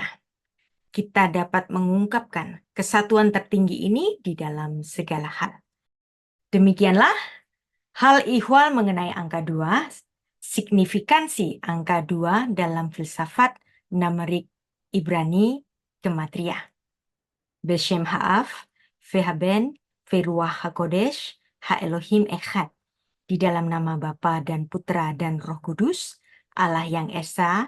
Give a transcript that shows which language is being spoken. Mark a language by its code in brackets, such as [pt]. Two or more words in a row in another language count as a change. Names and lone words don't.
[id] Kita dapat mengungkapkan kesatuan tertinggi ini di dalam segala hal. Demikianlah hal ihwal mengenai angka 2, signifikansi angka 2 dalam filsafat Numerik Ibrani Gematria. [he] בשם האב והבן ורוח הקודש האלוהים אחד. [id] Di dalam nama Bapa dan Putra dan Roh Kudus, Allah yang Esa.